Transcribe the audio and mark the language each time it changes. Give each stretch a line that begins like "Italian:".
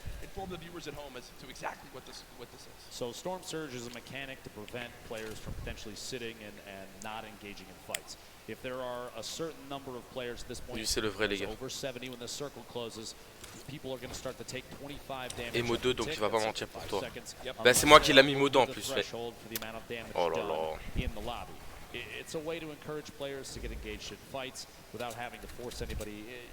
English: Inform the viewers at home as to exactly what this is. So Storm Surge is a mechanic to prevent players from potentially sitting and not engaging in fights. If there are a certain number of players at this point, over 70 when the circle closes, people are going to start to take 25 damage.
French: Et Modo donc il va pas mentir pour toi. Bah c'est moi qui l'a mis Modo en plus. Oh là là.
English: It's a way to encourage players to get engaged in fights without having to force anybody.